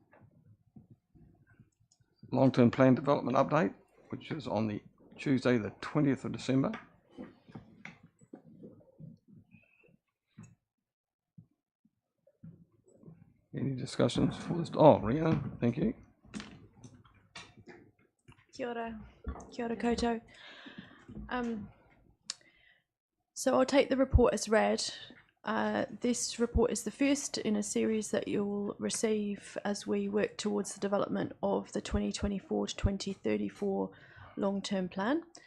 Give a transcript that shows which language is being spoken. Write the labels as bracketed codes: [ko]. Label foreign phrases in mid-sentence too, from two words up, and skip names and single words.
[en] Long-term plan development update, which is on the Tuesday, the 20th of December. Any discussions for this? Oh, Rhiannon, thank you. [mi] Kia ora koutou. [en] So I'll take the report as read. This report is the first in a series that you'll receive as we work towards the development of the 2024 to 2034 long-term plan.